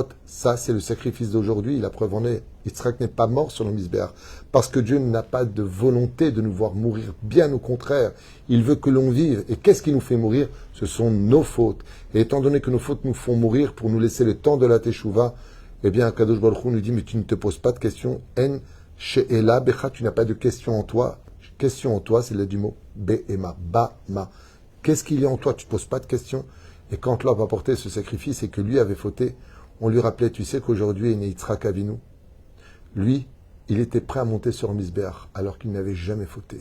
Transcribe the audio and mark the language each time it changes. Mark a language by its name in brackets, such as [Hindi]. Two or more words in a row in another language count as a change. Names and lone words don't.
[French] Ça, c'est le sacrifice d'aujourd'hui. La preuve en est, Yitzhak n'est pas mort sur le misbéach parce que Dieu n'a pas de volonté de nous voir mourir. Bien au contraire, il veut que l'on vive. Et qu'est-ce qui nous fait mourir? Ce sont nos fautes. Et étant donné que nos fautes nous font mourir pour nous laisser le temps de la Teshuvah, eh bien, Kadosh Baruch Hu nous dit, mais tu ne te poses pas de questions. [Hebrew] אין שאלה בך, [French] tu n'as pas de questions en toi. Question en toi, c'est le du mot be'ema, ba-ma. Qu'est-ce qu'il y a en toi? Tu ne te poses pas de questions. Et quand l'homme a porté ce sacrifice et que lui avait fauté, on lui rappelait, tu sais qu'aujourd'hui est né Yitzhak Avinu. Lui, il était prêt à monter sur un misbéach alors qu'il n'avait jamais fauté.